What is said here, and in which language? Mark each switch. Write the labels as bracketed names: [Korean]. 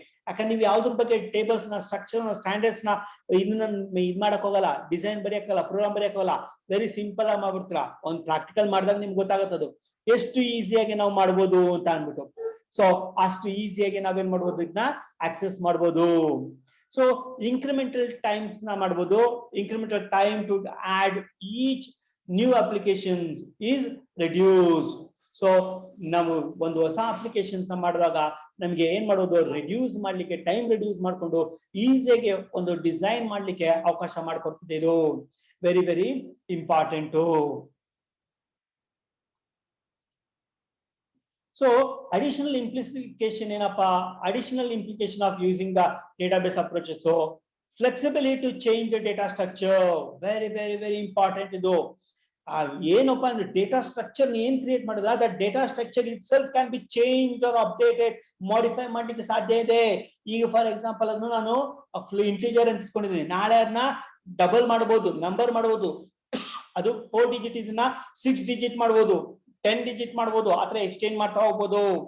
[Kannada] ಯಾಕಂದ್ರೆ ನೀವು ಯಾವ್ದ್ರ ಬಗ್ಗೆ ಟೇಬಲ್ಸ್ ನ ಸ್ಟ್ರಕ್ಚರ್ ನ ಸ್ಟ್ಯಾಂಡರ್ಡ್ಸ್ ನ ಇದ್ ಮಾಡಕ್ ಹೋಗಲ್ಲ, ಡಿಸೈನ್ ಬರೆಯಕ್ಕಲ್ಲ, ಪ್ರೋಗ್ರಾಮ್ ಬರೆಯಕ್ಕಲ್ಲ, ವೆರಿ ಸಿಂಪಲ್ ಆಗಿ ಮಾಡ್ಬಿಡ್ತೀರಾ. ಒಂದ್ ಪ್ರಾಕ್ಟಿಕಲ್ ಮಾಡಿದಾಗ ನಿಮ್ಗೆ ಗೊತ್ತಾಗುತ್ತದು ಎಷ್ಟು ಈಸಿಯಾಗಿ ನಾವು ಮಾಡ್ಬೋದು ಅಂತ ಅನ್ಬಿಟ್ಟು. ಸೊ ಅಷ್ಟು ಈಸಿಯಾಗಿ ನಾವೇನ್ ಮಾಡ್ಬೋದು, ಇದನ್ನ ಆಕ್ಸೆಸ್ ಮಾಡ್ಬೋದು. [English] so incremental times na [Kannada] ಮಾಡಬಹುದು. [English] Incremental time to add each new applications is reduced. [Kannada] So ನಾವು ಒಂದು ಹೊಸ ಅಪ್ಲಿಕೇಶನ್ ಮಾಡುವಾಗ ನಮ್ಗೆ ಏನ್ ಮಾಡೋದು, ರೆಡ್ಯೂಸ್ ಮಾಡ್ಲಿಕ್ಕೆ, ಟೈಮ್ ರೆಡ್ಯೂಸ್ ಮಾಡ್ಕೊಂಡು ಈಸಿಯಾಗಿ ಒಂದು ಡಿಸೈನ್ ಮಾಡ್ಲಿಕ್ಕೆ ಅವಕಾಶ ಮಾಡ್ಕೊಡ್ತಿದೆ. ಇದು very very important. [English] So additional implication [Kannada] ಏನಪ್ಪಾ, [English] additional implication of using the database approaches. So flexibility to change the data structure, very very very important. [Kannada] ಇದು ಏನಪ್ಪಾ ಅಂದ್ರೆ ಡೇಟಾ ಸ್ಟ್ರಕ್ಚರ್ ಏನ್ ಕ್ರಿಯೇಟ್ ಮಾಡಿದ್ರೆ [English] that data structure itself can be changed or updated, [Kannada] modify ಮಾಡ್ಲಿಕ್ಕೆ ಸಾಧ್ಯ ಇದೆ. ಈಗ for example ಅದನ್ನು ನಾನು ಇಂಟಿಜರ್ ಅಂತ ಇಟ್ಕೊಂಡಿದ್ದೀನಿ, ನಾಳೆ ಅದನ್ನ ಡಬಲ್ ಮಾಡಬಹುದು, ನಂಬರ್ ಮಾಡಬಹುದು. ಅದು 4 ಡಿಜಿಟ್ ಇದನ್ನ 6 ಡಿಜಿಟ್ ಮಾಡಬಹುದು, 10 ಡಿಜಿಟ್ ಮಾಡಬಹುದು, ಆತರ ಎಕ್ಸ್ಚೇಂಜ್ ಮಾಡ್ತಾ ಹೋಗ್ಬೋದು.